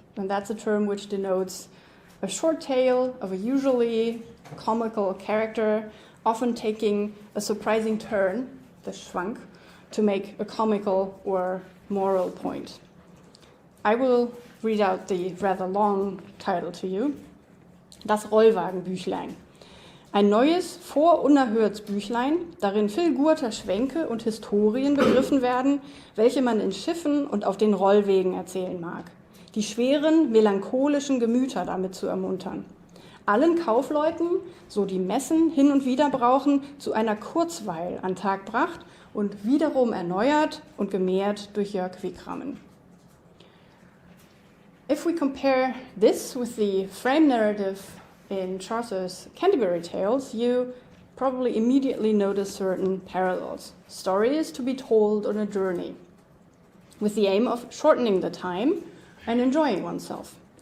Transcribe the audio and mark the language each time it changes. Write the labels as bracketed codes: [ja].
[en] And that's a term which denotes a short tale of a usually comical character, often taking a surprising turn, the schwank, to make a comical or moral point. I will read out the rather long title to you. [de] Das Rollwagenbüchlein. Ein neues vnerhörts Büchlein, darin viel gůter, schwencke und Historien begriffen werden, welche man in Schiffen und auf den Rollwägen erzählen mag. Die schweren, melancholischen Gemüter damit zu ermuntern. Allen Kaufleuten, so die Messen hin und wieder brauchen, zu einer Kurzweil an Tag bracht und wiederum erneuert und gemehrt durch Jörg Wickrammen. [en] If we compare this with the frame narrative in Chaucer's Canterbury Tales, you probably immediately notice certain parallels. Stories to be told on a journey, with the aim of shortening the time and enjoying oneself.